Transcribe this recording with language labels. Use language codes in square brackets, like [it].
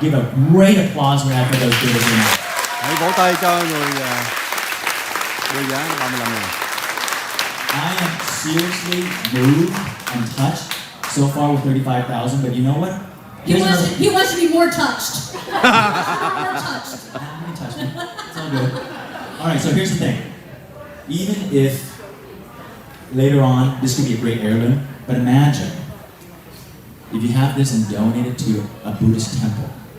[en] Give a great applause for those bidders right now. [vi] Hãy vỗ tay cho người đưa giá 35.000. [en] I am seriously moved and touched so far with 35,000, but you know what? He wants to be more touched. More touched. It's all good. All right, so here's the thing. Even if later on this could be a great heirloom, but imagine if you have this and donate it to a Buddhist temple.